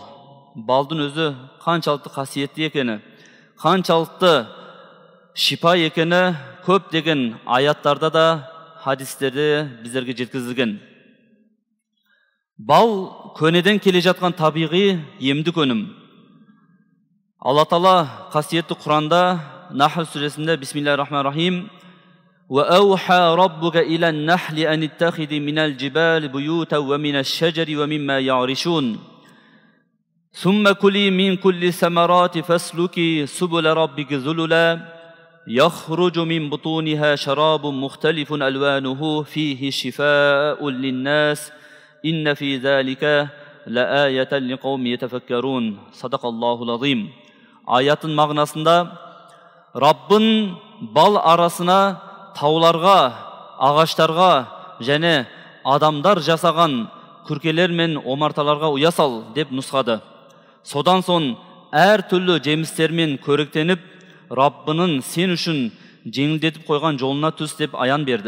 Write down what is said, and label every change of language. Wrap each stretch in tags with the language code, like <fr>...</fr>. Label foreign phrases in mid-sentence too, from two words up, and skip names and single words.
<kk>Балдың өзі қаншалықты қасиетті екені, қаншалықты шипа екені көп деген аяттарда да, хадистерде біздерге жеткізілген. Бал көнеден келе жатқан табиғи емдік өнім. Алла Тағала қасиетті Құранда Нахл сүресінде</kk> <ar>بسم الله الرحمن الرحيم وَأَوْحَى رَبُّكَ إِلَى النَّحْلِ أَنِ اتَّخِذِ مِنَ الْجِبَالِ بُيُوتًا وَمِنَ الشَّجَرِ وَمِمَّا يَعْرِشُونَ ثُمَّ كُلِي مِنْ كُلِّ الثَّمَرَاتِ فَاسْلُكِي سُبُلَ رَبِّكِ ذُلُلًا يَخْرُجُ مِنْ بُطُونِهَا شَرَابٌ مُخْتَلِفٌ أَلْوَانُهُ فِيهِ شِفَاءٌ لِلنَّاسِ إِنَّ فِي ذَلِكَ لَآيَةً لِقَوْمٍ يَتَفَكَّرُونَ صدق الله العظيم.</ar> <kk>Ayatın mağnasında Rabbin bal arasına тауларға, ағаштарға және адамдар жасаған күркелер мен омарталарға ұя сал деп нұсқады. Содан соң әр түрлі жемістермен көріктеніп, Раббының сен үшін жеңілдетіп қойған жолына түс деп аян берді.</kk>